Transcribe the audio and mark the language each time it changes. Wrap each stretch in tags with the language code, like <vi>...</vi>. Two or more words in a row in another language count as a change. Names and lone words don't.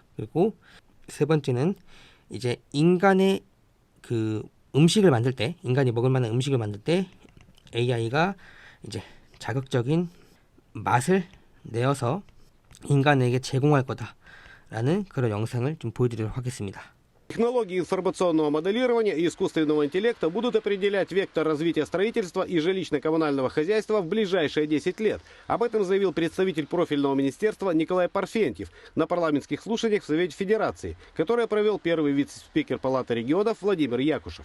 <ko>그리고 세 번째는 이제 인간의 그 음식을 만들 때, 인간이 먹을 만한 음식을 만들 때 AI가 이제 자극적인 맛을 내어서 인간에게 제공할 거다라는 그런 영상을 좀 보여드리도록 하겠습니다.</ko> <ru>Технологии информационного моделирования и искусственного интеллекта будут определять вектор развития строительства и жилищно-коммунального хозяйства в ближайшие 10 лет. Об этом заявил представитель профильного министерства Николай Парфентьев на парламентских слушаниях в Совете Федерации, которое провел первый вице-спикер Палаты регионов Владимир Якушев.</ru>